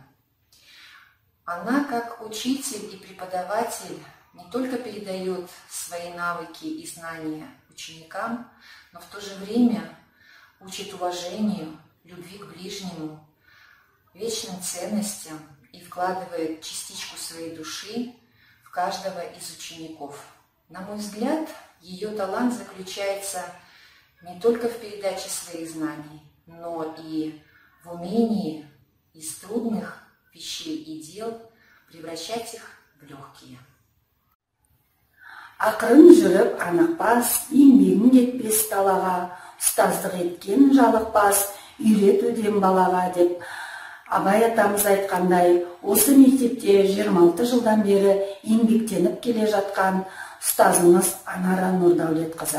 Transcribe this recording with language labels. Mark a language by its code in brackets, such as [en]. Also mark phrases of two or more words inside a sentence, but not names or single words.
[ru] Она, как учитель и преподаватель, не только передает свои навыки и знания ученикам, но в то же время учит уважению, любви к ближнему, вечным ценностям и вкладывает частичку своей души в каждого из учеников. На мой взгляд, ее талант заключается не только в передаче своих знаний, но и в умении из трудных вещей и дел превращать их в легкие. [kk] Ақырын жүріп анықпас, еңбегің кетпес далаға, ұстаздық еткен жалықпас, үйретуден балаға деп. Абай атамыз айтқандай, осы мектепте 26 жылдан бері еңбектеніп келе жатқан ұстазымыз Анар Нұрдәулетқызы.